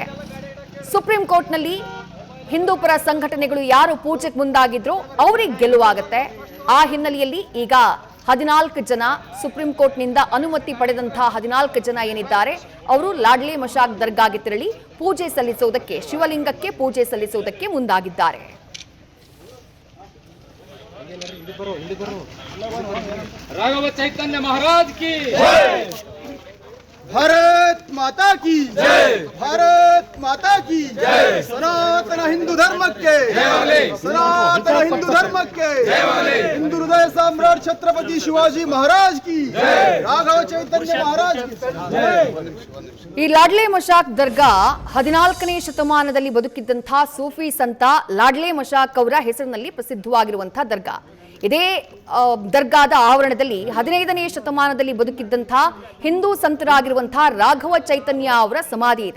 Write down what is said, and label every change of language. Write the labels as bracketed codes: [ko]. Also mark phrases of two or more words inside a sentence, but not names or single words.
[kn] ಸುಪ್ರೀಂ ಕೋರ್ಟ್ನಲ್ಲಿ ಹಿಂದೂಪರ ಸಂಘಟನೆಗಳು ಯಾರು ಪೂಜೆಗೆ ಮುಂದಾಗಿದ್ರು ಅವರಿಗೆ ಗೆಲುವಾಗುತ್ತೆ. ಆ ಹಿನ್ನೆಲೆಯಲ್ಲಿ ಈಗ 14 ಜನ ಸುಪ್ರೀಂ ಕೋರ್ಟ್ನಿಂದ ಅನುಮತಿ ಪಡೆದಂತಹ 14 ಜನ ಏನಿದ್ದಾರೆ ಅವರು ಲಾಡ್ಲಿ ಮಶಾಕ್ ದರ್ಗಾಗೆ ತೆರಳಿ ಪೂಜೆ ಸಲ್ಲಿಸುವುದಕ್ಕೆ, ಶಿವಲಿಂಗಕ್ಕೆ ಪೂಜೆ ಸಲ್ಲಿಸುವುದಕ್ಕೆ ಮುಂದಾಗಿದ್ದಾರೆ. [hi] राघव चैतन्य महाराज की भारत माता की जय, भारत माता की जय, सनातन हिंदू धर्म के सनातन हिंदू धर्म के हिंदू हृदय सम्राट छत्रपति शिवाजी महाराज की जय, राघव चैतन्य महाराज की जय. [kn] ಈ ಲಾಡ್ಲಿ ಮಶಾಕ್ ದರ್ಗಾ 14ನೇ ಶತಮಾನದಲ್ಲಿ ಬದುಕಿದ್ದಂತಹ ಸೂಫಿ ಸಂತ ಲಾಡ್ಲಿ ಮಶಾಕ್ ಅವರ ಹೆಸರಿನಲ್ಲಿ ಪ್ರಸಿದ್ಧವಾಗಿರುವಂತಹ ದರ್ಗಾ. ಇದೇ ದರ್ಗಾದ ಆವರಣದಲ್ಲಿ 15ನೇ ಶತಮಾನದಲ್ಲಿ ಬದುಕಿದ್ದಂತಹ ಹಿಂದೂ ಸಂತರಾಗಿರುವಂತಹ ರಾಘವ ಚೈತನ್ಯ ಅವರ ಸಮಾಧಿ ಇದೆ.